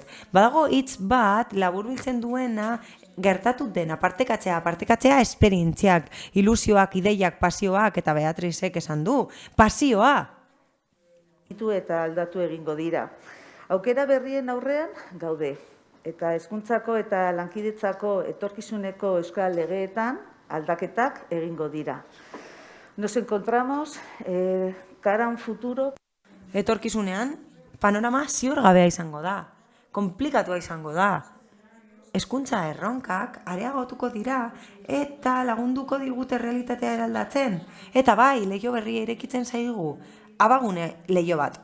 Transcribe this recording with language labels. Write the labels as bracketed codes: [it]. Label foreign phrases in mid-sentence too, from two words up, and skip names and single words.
[eu] Badago hitz bat laburbiltzen duena gertatu dena, partekatzea esperientziak, ilusioak, ideiak, pasioak eta Beatrizek esan du. Pasioa! ditu eta aldatu egingo dira. Aukera berrien aurrean gaude. Eta hezkuntzako eta lankidetzako etorkizuneko euskal legeetan aldaketak egingo dira. [es] Nos encontramos cara a un futuro. [eu] Etorkizunean, panorama ziurgabea izango da, konplikatua izango da. Hezkuntza erronkak areagotuko dira eta lagunduko digute realitatea eraldatzen. Eta bai, leiho berria irekitzen zaigu, abagune leiho bat.